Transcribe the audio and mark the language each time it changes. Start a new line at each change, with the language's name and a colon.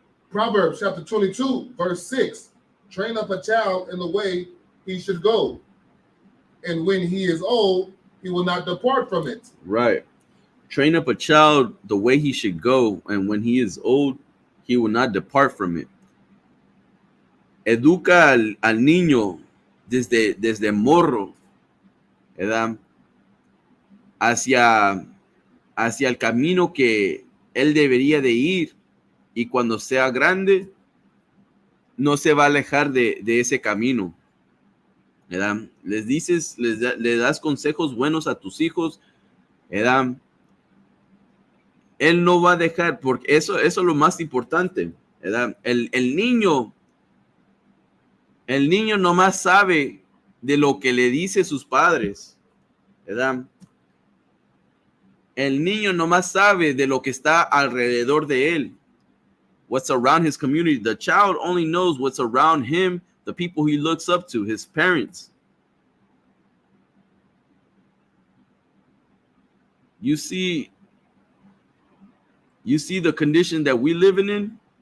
English: Proverbs chapter 22, verse 6. Train up a child in the way he should go, and when he is old, he will not depart from it. Right. Train up a child the way he should go, and when he is old, he will not depart from it.
Spanish: Educa al niño desde morro, ¿verdad? Hacia el camino que él debería de ir, y cuando sea grande, no se va a alejar de ese camino, ¿verdad? Le das consejos buenos a tus hijos, ¿verdad? Él no va a dejar, porque eso es lo más importante, ¿verdad? El niño nomás sabe de lo que le dice sus padres, ¿verdad? El niño nomás sabe de lo que está alrededor de él.
English: What's around his community. The child only knows what's around him, the people he looks up to, his parents. You see the condition that we living in?